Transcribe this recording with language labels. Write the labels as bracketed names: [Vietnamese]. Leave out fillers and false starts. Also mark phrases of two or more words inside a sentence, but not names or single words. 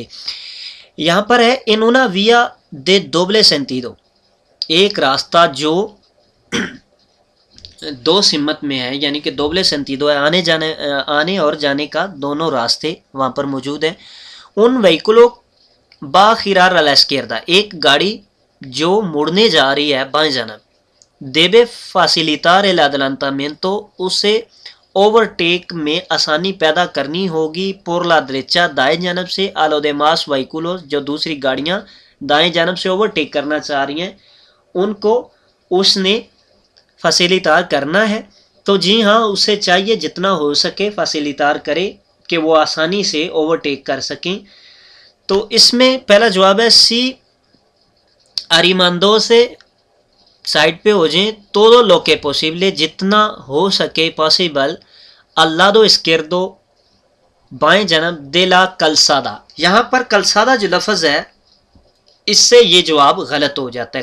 [Urdu] یہاں پر ہے [Spanish] en una vía de doble sentido, [Urdu] ایک راستہ جو دو سمت میں ہے، یعنی کہ [Spanish] doble sentido [Urdu] ہے، آنے اور جانے کا دونوں راستے وہاں پر موجود ہیں۔ [Spanish] un vehículo va girar a la izquierda، [Urdu] ایک گاڑی جو مڑنے جا رہی ہے بائیں جانب، [Spanish] debe facilitar el adelantamiento، [Urdu] اسے اوورٹیک میں آسانی پیدا کرنی ہوگی [Spanish] por la derecha، [Urdu] دائیں جانب سے [Spanish] a los demás vehículos، [Urdu] جو دوسری گاڑیاں دائیں جانب سے اوورٹیک کرنا چاہ رہی ہیں، ان کو اس نے فیسیلیٹار کرنا ہے۔ تو جی ہاں، اسے چاہیے جتنا ہو سکے فیسیلیٹار کرے کہ وہ آسانی سے اوورٹیک کر سکیں۔ تو اس میں پہلا جواب ہے [Spanish] sí, arrimándose [Urdu] سائڈ پہ ہو جائیں، [Spanish] todo lo que posible, [Urdu] جتنا ہو سکے پاسبل، [Spanish] al lado izquierdo, [Urdu] بائیں جانب، [Spanish] de la calzada, [Urdu] یہاں پر کلسادہ جو لفظ ہے اس سے یہ جواب غلط ہو جاتا ہے۔